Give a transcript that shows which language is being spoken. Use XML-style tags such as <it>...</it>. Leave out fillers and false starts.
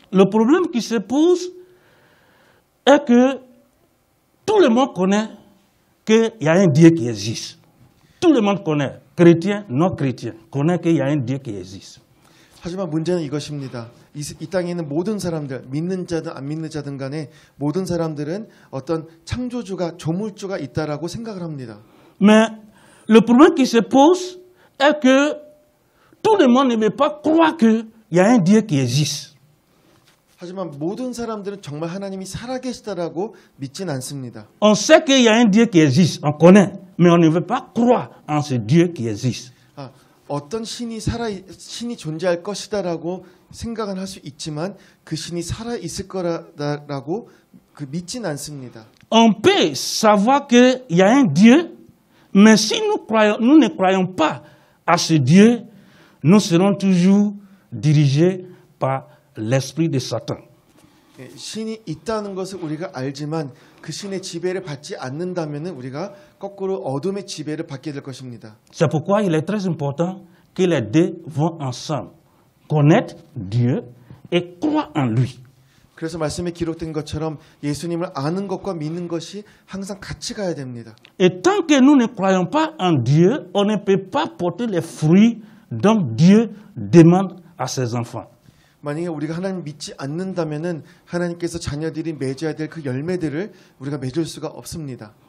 <fr>Le problème qui se pose est que tout le monde connaît qu'il y a un Dieu qui existe. Tout le monde connaît, chrétien, non chrétien, connaît qu'il y a un Dieu qui existe.</fr> <ko>하지만 문제는 이것입니다. 이 땅에 있는 모든 사람들, 믿는 자든 안 믿는 자든 간에 모든 사람들은 어떤 창조주가, 조물주가 있다라고 생각을 합니다.</ko> <fr>Mais le problème qui se pose est que tout le monde ne veut pas croire qu'il y a un Dieu qui existe.</fr> <ko>하지만 모든 사람들은 정말 하나님이 살아계시다라고 믿진 않습니다.</ko> <fr>On sait qu'il y a un Dieu qui existe, on connaît, mais on ne veut pas croire en ce Dieu qui existe.</fr> <ko>어떤 신이 존재할 것이다라고 생각은 할 수 있지만 그 신이 살아 있을 거라고 믿진 않습니다.</ko> <fr>On peut savoir qu'il y a un Dieu, mais si nous ne croyons pas à ce Dieu, nous serons toujours dirigés par l'esprit de Satan.</fr> <ko>신이 있다는 것을 우리가 알지만 그 신의 지배를 받지 않는다면 우리가 거꾸로 어둠의 지배를 받게 될 것입니다.</ko> <fr>C'est pourquoi il est très important que les deux vont ensemble. Connaître Dieu et croire en lui.</fr> <ko>그래서 말씀에 기록된 것처럼 예수님을 아는 것과 믿는 것이 항상 같이 가야 됩니다.</ko> <fr>Et tant que nous ne croyons pas en Dieu, on ne peut pas porter les fruits dont Dieu demande à ses enfants.</fr> <ko>만약에 우리가 하나님 믿지 않는다면은 하나님께서 자녀들이 맺어야 될 그 열매들을 우리가 맺을 수가 없습니다.</ko>